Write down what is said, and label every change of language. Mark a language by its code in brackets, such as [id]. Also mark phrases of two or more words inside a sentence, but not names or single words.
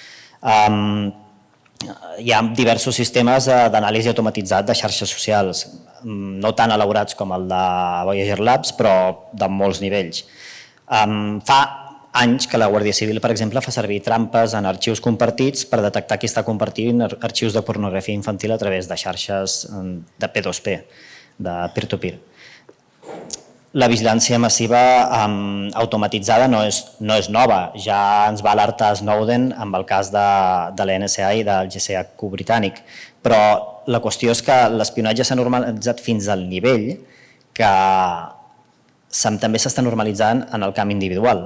[ca] Hi ha diversos sistemes d'anàlisi automatitzat de xarxes socials, no tan elaborats com el de Voyager Labs, però de molts nivells. Fa anys que la Guàrdia Civil, per exemple, fa servir trampes en arxius compartits per detectar qui està compartint arxius de pornografia infantil a través de xarxes de P2P, de [en] peer-to-peer. [ca] La vigilància massiva automatitzada no és nova, ja ens va alertar Snowden amb el cas de l'NSA i del GCHQ britànic, però la qüestió és que l'espionatge s'ha normalitzat fins al nivell que també s'està normalitzant en el camp individual.